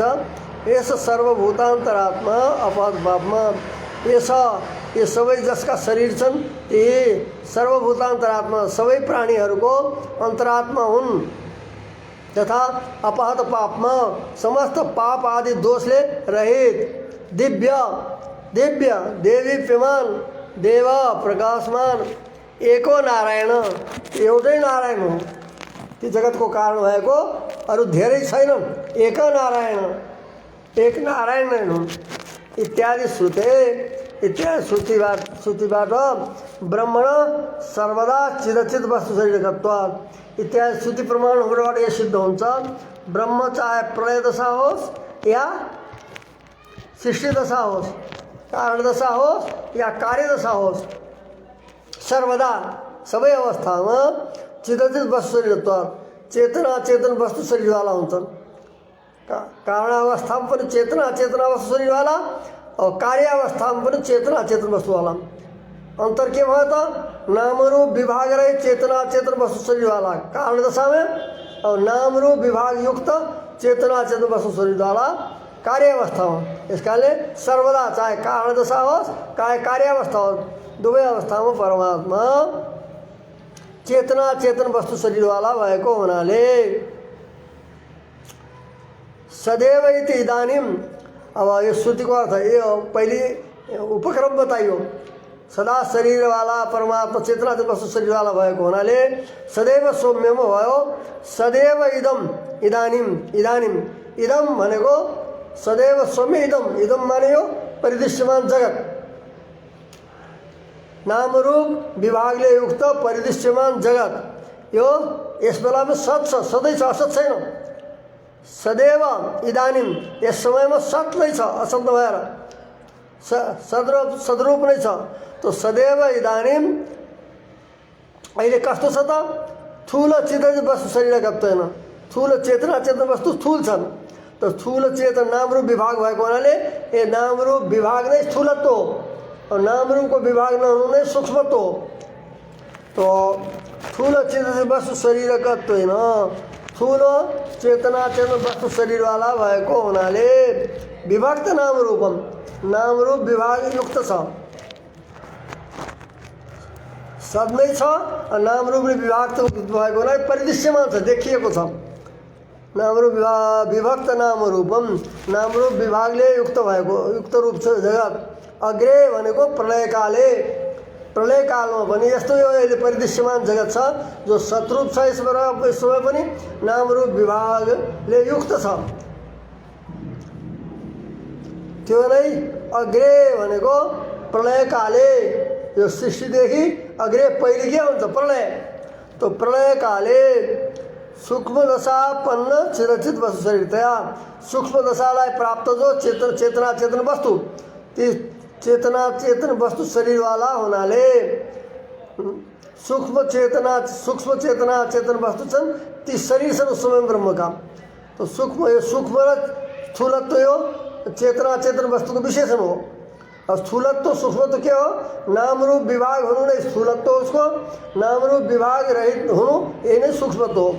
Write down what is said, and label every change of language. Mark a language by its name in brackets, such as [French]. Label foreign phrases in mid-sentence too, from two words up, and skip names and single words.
[Nepali] यस [Sanskrit] सर्वभूतान्तरात्मा अपहत पापमा, [Nepali] ये सबै जसका शरीर छन् ती सर्वभूतान्तरात्मा सबै प्राणीहरूको अन्तरात्मा हुन् तथा [Sanskrit] अपहत पापमा [Nepali] समस्त पाप आदि दोषले रहित दिव्य दिव्य देवीप्यमान देव प्रकाशमान एको नारायण एउटै नारायण हो। ती जगतको कारण भएको अरू धेरै छैनन्, एक नारायण एक नारायण नै हुन् इत्यादि श्रुतिबाट [Sanskrit] ब्रह्मण सर्वदा चिदचित वस्तु शरीरकत्वात् [Nepali] इत्यादि श्रुति प्रमाणहरूबाट यो सिद्ध हुन्छ। ब्रह्म चाहे प्रलय दशा होस् या सृष्टि दशा होस्, कारण दशा होस् या कार्य दशा होस्, सर्वदा सबै अवस्थामा [Sanskrit] चिदचित वस्तु शरीरत्वात् [Nepali] चेतना चेतन वस्तु शरीरवाला हुन्छन्। कारण अवस्थामा पनि चेतना चेतना वस्तु शरीरवाला और कार्य अवस्थामा पनि चेतना चेतन वस्तुवाला। अंतर के भयो त नाम रूप विभाग रहे चेतना चेतन वस्तु शरीरवाला कारण [Hindi] दशा में और [Nepali] नाम रूप विभाग युक्त चेतना चेतन वस्तु शरीरवाला कार्य [Hindi] अवस्था में। [Nepali] इस कारणले सर्वदा चाहे कारण दशा होस् चाहे कार्य अवस्था होस् दुवै अवस्थामा परमात्मा चेतना चेतन वस्तु शरीरवाला भएको हुनाले [Sanskrit] सदैव इति इदानीम। [Nepali] अब यो श्रुतिको अर्थ यो पहिले उपक्रम बताइयो। सदा शरीर वाला परमात्मा चेतना वस्तु शरीर वाला भएको हुनाले सदैव सौम्यमा भयो। [Sanskrit] सदैव इदम इदानीम इदानीम इदम [Nepali] भनेको [Sanskrit] सदैव सौम्य इदम इदम [Nepali] माने यो परिदृश्यमान जगत नाम रूप विभागले युक्त परिदृश्यमान जगत यो यस बेलामा सत छ, सधैँ छ, असत छैन। सदैव इदानीम यस समयमा सत नै छ, असत नभएर सदरूप नै छ। तो सदैव इदानीम अहिले कस्तो छ त थूल चित वस्तु शरीरगत होइन, थूल चेतना चेतन वस्तु स्थूल छन्। तो स्थूल चेतन नाम रूप विभाग भएको हुनाले ए नाम रूप विभाग नै स्थूलत्व हो और नाम रूप को विभाग नहुनु नै सूक्ष्मत्व हो। तो थूल चेतन वस्तु शरीरगत होइन, थूल चेतना चेतन वस्तु शरीर वाला भएको हुनाले [Sanskrit] विभक्त नाम रूपम [Nepali] नाम रूप विभाग युक्त छ, सद नै छ और नाम रूपले विभाग भएको हुनाले परिदृश्यमान छ, देखिएको छ। नाम रूप [Sanskrit] विभक्त नाम रूपम [Nepali] नाम रूप विभागले युक्त भएको युक्त रूप छ जगत। अग्रे भनेको [Sanskrit] प्रलय काले, [Nepali] प्रलय कालमा पनि यस्तो यो अहिले परिदृश्यमान जगत छ जो सतरूप छ। यस समय पनि नाम रूप विभागले युक्त छ। त्यो नै अग्रे भनेको [Sanskrit] प्रलय काले [Nepali] यो सृष्टिदेखि अग्रे पहिले के हुन्छ प्रलय। तो [Sanskrit] प्रलय काले सूक्ष्म दशापन्न चिरचित वस्तु शरीरतया [Nepali] सूक्ष्म दशालाई प्राप्त जो चेतना चेतन वस्तु ती चेतना चेतन वस्तु शरीर वाला हुनाले सूक्ष्म चेतना चेतन वस्तु छन् ती शरीर छन् [Hindi] उस समय ब्रह्म का। [Nepali] तो सूक्ष्म यो सूक्ष्म र स्थूलत्व यो चेतना चेतन वस्तु को विशेषण हो। और स्थूलत्व सूक्ष्मत्व के हो नाम रूप विभाग हुनु नै स्थूलत्व, उसको नाम रूप विभाग रहित हुनु यही नै सूक्ष्मत्व हो।